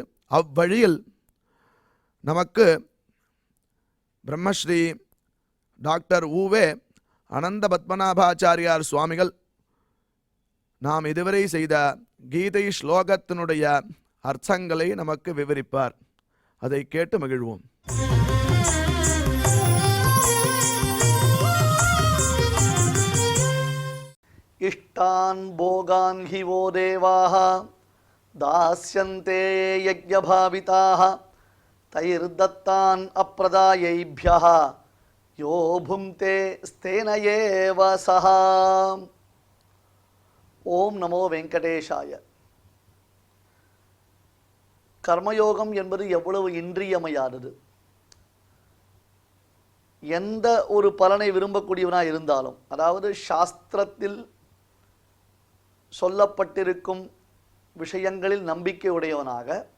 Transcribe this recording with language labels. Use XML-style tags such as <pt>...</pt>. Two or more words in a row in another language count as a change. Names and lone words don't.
<ta>அவ்வழியில் நமக்கு பிரம்மஸ்ரீ டாக்டர் ஊவே அனந்த பத்மநாபாச்சாரியார் சுவாமிகள் நாம் இதுவரை செய்த கீதை ஸ்லோகத்தினுடைய அர்த்தங்களை நமக்கு விவரிப்பார். அதை கேட்டு மகிழ்வோம்.</ta> <sa>इष्टान् भोगान् हि वो देवाः दास्यन्ते यज्ञभाविताः तैर्दत्तान् अप्रदायैभ्यः यो भुङ्क्ते स्तेन एव सः। ओं नमो वेङ्कटेशाय.</sa> <ta>கர்மயோகம் என்பது எவ்வளவு இன்றியமையானது. எந்த ஒரு பலனை விரும்பக்கூடியவனாக இருந்தாலும், அதாவது சாஸ்திரத்தில் சொல்லப்பட்டிருக்கும் விஷயங்களில் நம்பிக்கை உடையவனாக</ta>